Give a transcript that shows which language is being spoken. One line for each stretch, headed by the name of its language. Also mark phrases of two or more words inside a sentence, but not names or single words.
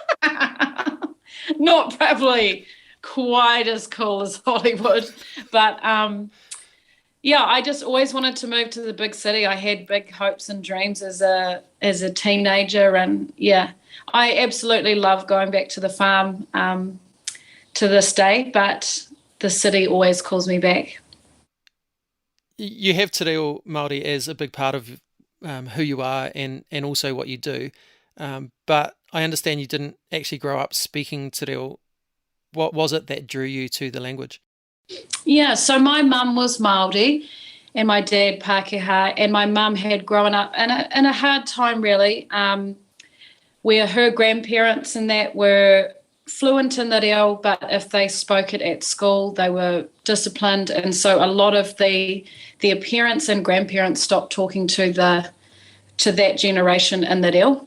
English: Not probably quite as cool as Hollywood, but yeah, I just always wanted to move to the big city. I had big hopes and dreams as a teenager, and yeah, I absolutely love going back to the farm to this day, but the city always calls me back. You have
Māori: te reo Māori
English: as a big part of who you are and also what you do, but I understand you didn't actually grow up speaking
Māori: te reo.
English: What was it that drew you to the language? Yeah, so my mum was Māori, and my dad Pākehā, and my mum had grown up in a hard time, really, where her grandparents and that were fluent in the reo, but if they spoke it at school, they were disciplined, and so a lot of the parents and grandparents stopped talking to that generation in the reo.